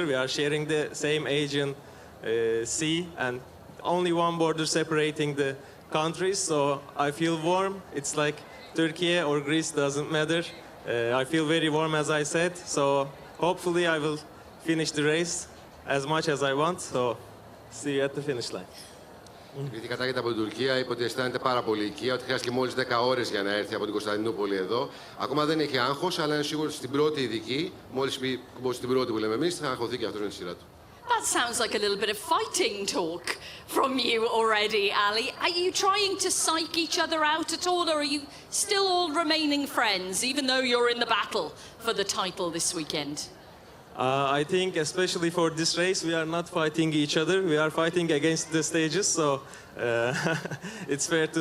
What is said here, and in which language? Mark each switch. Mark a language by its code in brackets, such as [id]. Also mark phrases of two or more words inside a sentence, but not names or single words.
[en] We are sharing the same Aegean Sea and only one border separating the countries, so I feel warm. It's like Turkey or Greece, doesn't matter. I feel very warm, as I said, so hopefully I will finish the race as much as I want, so see you at the finish line. [el] Επειδή κατάγεται από την Τουρκία, είπε ότι αισθάνεται πάρα πολύ οικία, ότι χρειάστηκε μόλις 10 ώρες για να έρθει από την Κωνσταντινούπολη εδώ. Ακόμα δεν έχει άγχος, αλλά είναι σίγουρο στην πρώτη ειδική, μόλις πει στην πρώτη που λέμε εμείς, θα αγχωθεί και αυτός με τη σειρά του. [en] That sounds like a little bit of fighting talk from you already, Ali. Are you trying to psych each other out at all, or are you still all remaining friends, even though you're in the battle for the title this weekend? I think especially for this race we are not fighting each other, we are fighting against the stages, so it's fair to